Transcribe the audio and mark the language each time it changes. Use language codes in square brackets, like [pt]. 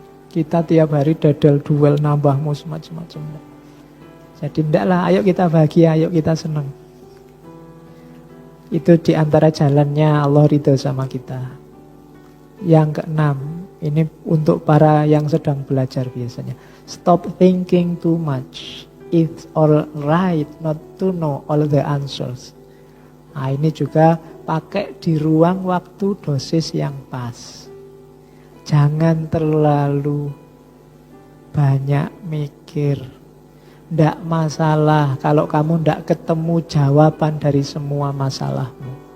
[id] Kita tiap hari dadal duel nambah mus macam-macam. Jadi ndaklah, ayo kita bahagia, ayo kita senang. Itu diantara jalannya Allah ridho sama kita. Yang keenam, ini untuk para yang sedang belajar biasanya. [en] Stop thinking too much. It's all right not to know all the answers. [id] Nah, ini juga pakai di ruang waktu dosis yang pas. Jangan terlalu banyak mikir. Ndak masalah kalau kamu ndak ketemu jawaban dari semua masalahmu.